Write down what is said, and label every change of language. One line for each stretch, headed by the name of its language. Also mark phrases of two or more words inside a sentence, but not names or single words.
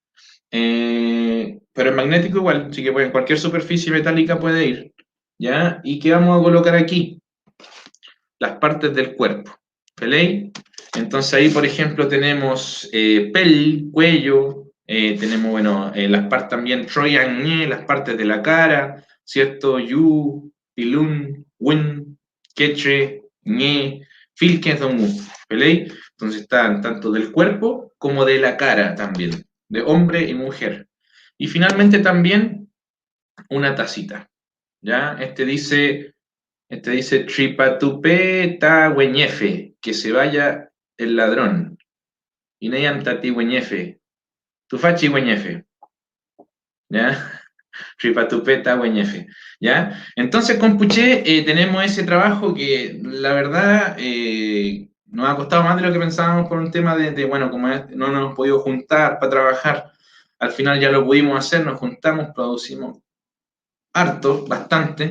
Spanish: Pero es magnético igual, así que en cualquier superficie metálica puede ir, ¿ya? ¿Y qué vamos a colocar aquí? Las partes del cuerpo, ¿pelei? Entonces ahí, por ejemplo, tenemos pel, cuello, tenemos, bueno, las partes también, troyan, las partes de la cara, ¿cierto?
Mapuche: Yu, pilun, win, queche, ñe, filquezongu, ¿pelei?
Spanish: Entonces están tanto del cuerpo como de la cara también, de hombre y mujer. Y finalmente también una tacita, ¿ya? Este dice
Mapuche: Tripatupe ta güeñefe,
Spanish: que se vaya el ladrón.
Mapuche: Ineyam tati güeñefe. Tufachi güeñefe. ¿Ya? Tripatupe ta güeñefe. ¿Ya?
Spanish: Entonces, compuché, tenemos ese trabajo que la verdad nos ha costado más de lo que pensábamos por un tema bueno, como no nos hemos podido juntar para trabajar, al final ya lo pudimos hacer, nos juntamos, producimos harto, bastante.